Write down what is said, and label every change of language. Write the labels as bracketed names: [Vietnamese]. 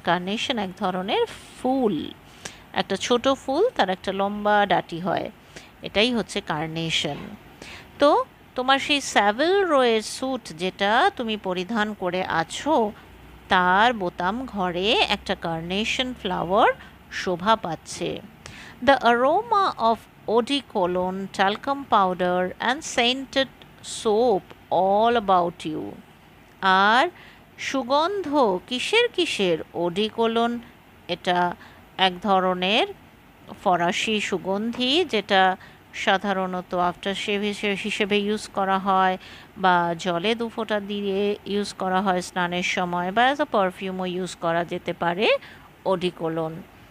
[Bangla] Carnation এক ধরনের ফুল, একটা ছোট ফুল, তার একটা লম্বা ডাঁটি হয়, এটাই হচ্ছে কার্নেশন। তো তোমার সেই স্যাভেল রোয়ের স্যুট যেটা তুমি পরিধান করে আছো, তার বোতাম ঘরে একটা কার্নেশন ফ্লাওয়ার শোভা পাচ্ছে। [English] The aroma of eau de cologne, talcum powder and scented soap all about you. [Bangla] আর সুগন্ধ কিসের কিসের? ওডিকোলন, এটা এক ধরনের ফরাসি সুগন্ধি যেটা সাধারণত আফটার শেভ হিসেবে ইউজ করা হয়, বা জলে দুফোঁটা দিয়ে ইউজ করা হয় স্নানের সময়, বা অ্যাজ আ পারফিউমও ইউজ করা যেতে পারে ওডিকোলন।